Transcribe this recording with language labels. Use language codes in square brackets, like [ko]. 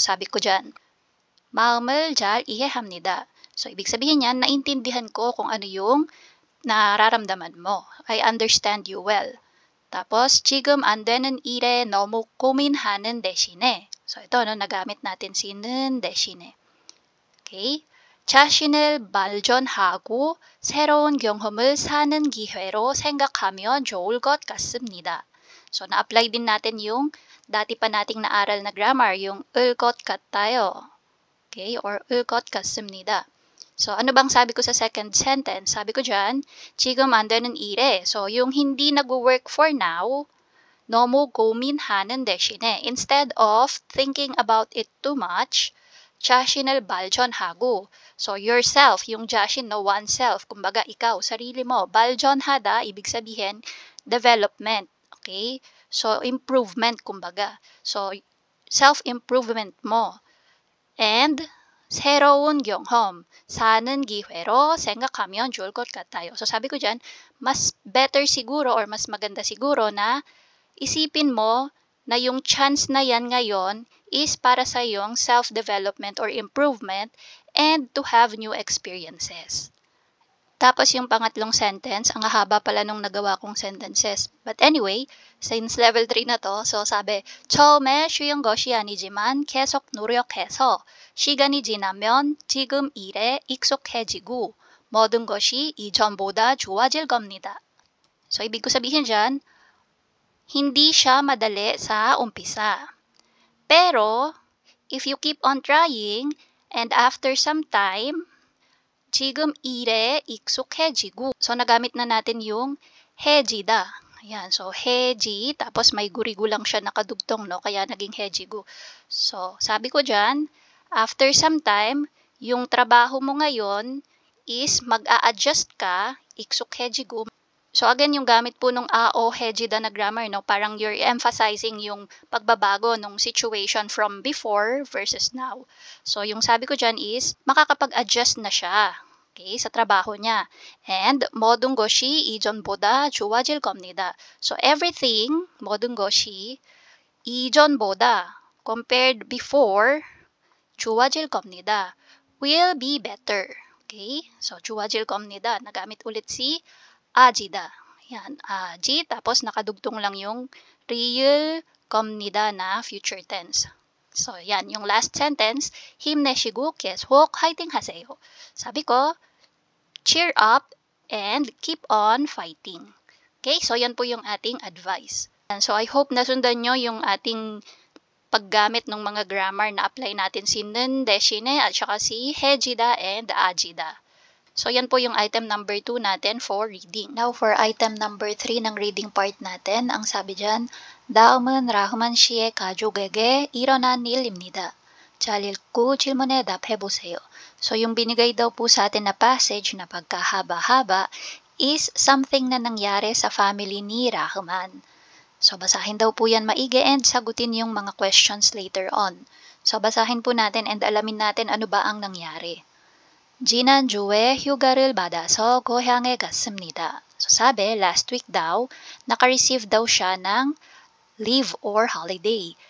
[tl] Sabi ko dyan, [ko] 마음을 잘 이해합니다. [tl] So ibig sabihin yan, naintindihan ko kung ano yung nararamdaman mo. [en] I understand you well. [ko] tapos, 지금 안 되는 일에 너무 고민하는 대신에. [tl] So, ito, no, nagamit natin si 는 대신에. [en] Okay? [ko] 자신을 발전하고 새로운 경험을 사는 기회로 생각하면 좋을 것 같습니다. [tl] So, na-apply din natin yung dati pa nating naaral na grammar, yung 을 것 같아요. Okay? Or 을 것 같습니다. So, ano bang sabi ko sa second sentence? Sabi ko dyan, [ko] 지금 안 되는 일에. [tl] So, yung hindi nag-work for now, [ko] 너무 고민하는 대신에, [en] instead of thinking about it too much, [ko] 자신을 발전하고. [en] So, yourself, yung 자신, no, oneself. [tl] Kumbaga, ikaw, sarili mo. 발전하다, ibig sabihin, development. [en] Okay? So, improvement, kumbaga. So, self-improvement mo. [ko] And, 새로운 경험, 사는 기회로 생각하면 좋을 것 같아요. [tl] So sabi ko dyan, mas better siguro or mas maganda siguro na isipin mo na yung chance na yan ngayon is para sa yung self-development or improvement and to have new experiences. Tapos yung pangatlong sentence, ang haba pala nung nagawa kong sentences. But anyway, since level 3 na to, so sabi, [ko] 처음에 쉬운 것이 아니지만 계속 노력해서 시간이 지나면 지금 일에 익숙해지고 모든 것이 이전보다 좋아질 겁니다. [tl] So, ibig ko sabihin dyan, hindi siya madali sa umpisa. [en] Pero, if you keep on trying, and after some time, [ko] 지금 일에 익숙해지고. [tl] So, nagamit na natin yung 해지다. Ayan. So, 해지. Tapos, may gurigu lang siya nakadugtong, no? Kaya naging 해지고. So, sabi ko dyan, after some time, yung trabaho mo ngayon is mag-a-adjust ka, 익숙해지고. So, again, yung gamit po nung a o 해지다 na grammar, no? [en] Parang you're emphasizing [tl] yung pagbabago nung [en] situation from before versus now. [tl] So, yung sabi ko dyan is, makakapag-adjust na siya. Okay, sa trabaho niya. [ko] And, 모든 것이 이전보다 좋아질 겁니다. So, everything, 모든 것이 이전보다, [en] compared before, [ko] 좋아질 겁니다. [en] Will be better. Okay, so, 좋아질 겁니다. [tl] Nagamit ulit si ajida. Yan, aji, tapos nakadugtong lang yung real 겁니다 na future tense. So, yan, yung last sentence, [ko] 힘내시고 계속 화이팅 하세요. [tl] Sabi ko, [en] cheer up and keep on fighting. [tl] Okay, so yan po yung ating advice. And so, I hope nasundan nyo yung ating paggamit ng mga grammar na apply natin si 는 대신에 at saka si 해지다 and ajida. So, yan po yung item number 2 natin for reading. Now, for item number 3 ng reading part natin, ang sabi dyan, [ko] 다음은 라흐만 씨의 가족에게 일어난 일입니다. 잘 읽고 질문에 답해보세요. [tl] So, yung binigay daw po sa atin na passage na pagkahaba-haba is something na nangyari sa family ni Rahman. So, basahin daw po yan maigi and sagutin yung mga questions later on. So, basahin po natin and alamin natin ano ba ang nangyari. [ko] 지난주에 휴가를 받아서 고향에 갔습니다. [tl] So, sabi, last week daw, naka-receive daw siya ng leave or holiday.